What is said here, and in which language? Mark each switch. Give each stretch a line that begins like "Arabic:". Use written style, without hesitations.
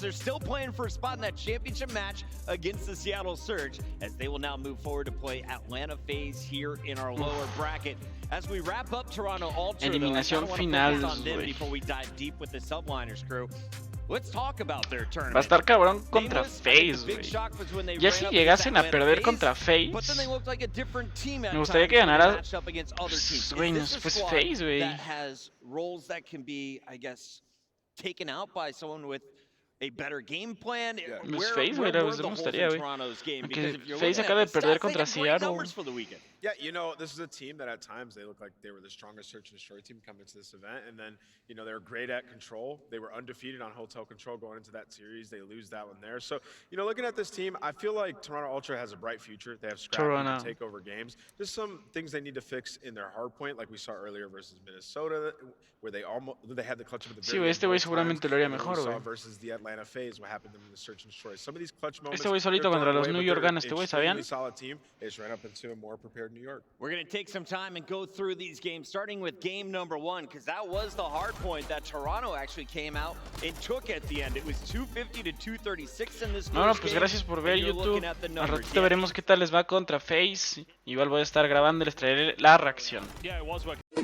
English: They're still playing for a spot in that championship match against the Seattle Surge, as they will now move forward to play Atlanta FaZe here in our lower bracket. As we wrap up Toronto Ultra,
Spanish: eliminación final,
English: before we dive deep with the Subliners crew. Let's talk about their tournament.
Spanish: Va a estar cabrón contra FaZe, güey. Ya si llegasen a perder contra FaZe, me gustaría que ganara, pues, güey, no sé, pues FaZe, güey.
English: Roles that can be, I guess, taken out by someone with a better game plan.
Spanish: FaZe, güey, me gustaría, güey. Aunque FaZe acaba de perder contra Seattle.
English: Yeah, you know, this is a team that at times they look like they were the strongest Search and Destroy team coming to this event. And then, you know, they were great at control. They were undefeated on hotel control going into that series. They lose that one there. So, you know, looking at this team, I feel like Toronto Ultra has a bright future. They have scrappy to take over games. Just some things they need to fix in their hardpoint, like we saw earlier versus Minnesota, where they had the clutch up at the very
Spanish: este güey seguramente lo haría mejor, güey.
English: Versus the Atlanta FaZe, what happened to them in the Search and Destroy. Some of these clutch moments.
Spanish: Este güey solito contra los New York gana, este güey, ¿sabían?
English: Solid team. They just ran up into a more prepared New York. We're going to take some time and go through these games, starting with game number 1, because that was the hard point that Toronto actually came out and took at the end. It was 250 to 236 in this first
Spanish: No, pues gracias por ver YouTube. Al ratito veremos qué tal les va contra FaZe. Igual voy a estar grabando y les traeré la reacción.